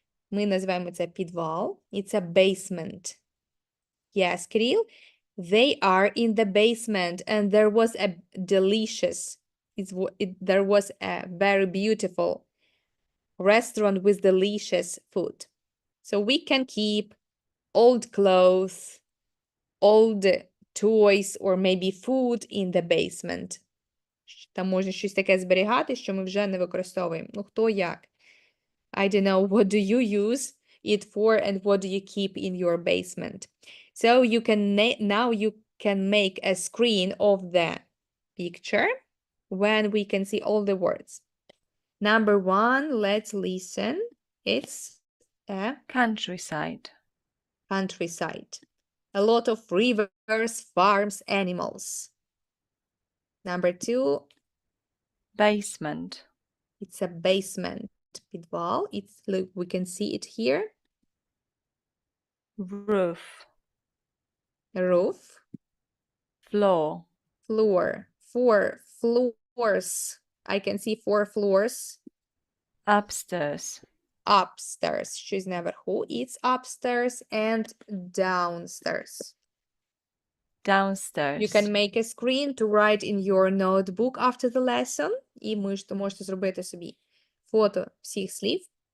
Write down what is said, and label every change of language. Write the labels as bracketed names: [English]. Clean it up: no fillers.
[Ukrainian] Ми називаємо це підвал. [English] It's a basement. Yes, [Ukrainian] Кирил? [English] They are in the basement, and there was a delicious, there was a very beautiful restaurant with delicious food. So we can keep old clothes, old toys, or maybe food in the basement. [Ukrainian] Там можна щось таке зберігати, що ми вже не використовуємо. Ну, хто як. [English] I don't know, what do you use it for and what do you keep in your basement? So you can now you can make a screen of the picture when we can see all the words. Number 1, let's listen. It's a Countryside. countryside. A lot of rivers, farms, animals. Number 2, Basement. it's a basement. Підвал. Look, we can see it here. Roof. Roof. Floor. Floor. 4 floors. I can see 4 floors. Upstairs. [Ukrainian] Upstairs. Щось наверху. [English] It's upstairs and downstairs. Downstairs. You can make a screen to write in your notebook after the lesson. [Ukrainian] І можете зробити собі фото всіх слів.